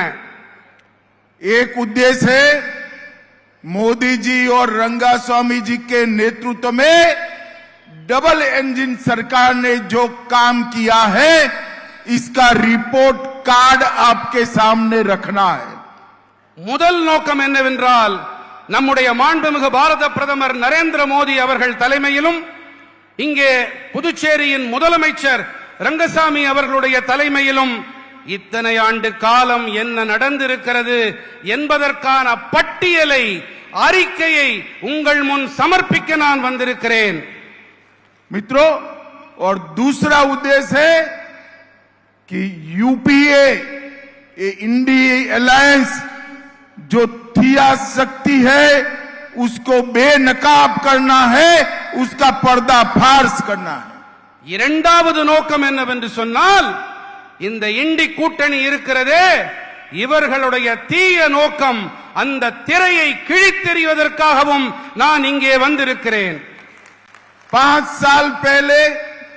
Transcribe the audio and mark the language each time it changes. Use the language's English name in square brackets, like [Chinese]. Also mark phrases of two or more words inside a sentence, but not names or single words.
[Hindi] एक उद्देश्य है, मोदी जी और रंगास्वामी जी के नेतृत्व में [English] double engine [Hindi] सरकार ने जो काम किया है, इसका [English] report card [Hindi] आपके सामने रखना है। [Tamil] முதல் நோக்கம் என்னவென்றால், நம்முடைய மாண்புமிகு பாரத பிரதமர் நரேந்திர மோடி அவர்கள் தலைமையிலும் இங்கே புதுச்சேரியின் முதலமைச்சர் ரங்கசாமி அவர்களுடைய தலைமையிலும் இத்தனை ஆண்டு காலம் என்ன நடந்திருக்கிறது என்பதற்கான பட்டியலை, அறிக்கையை உங்கள் முன் சமர்ப்பிக்க நான் வந்திருக்கிறேன்। [Hindi] मित्रों, और दूसरा उद्देश्य है कि यूपीए, इंडिया अलायंस जो थिया शक्ति है उसको बेनकाब करना है, उसका पर्दाफाश करना है। [Tamil] இரண்டாவது நோக்கம் என்னவென்று சொன்னால், இந்த இண்டி கூட்டணி இருக்கிறதே, இவர்களுடைய தீய நோக்கம் அந்த திரையை கிழித்தெறிவதற்காகவும் நான் இங்கே வந்திருக்கிறேன்। [Hindi] 5 साल पहले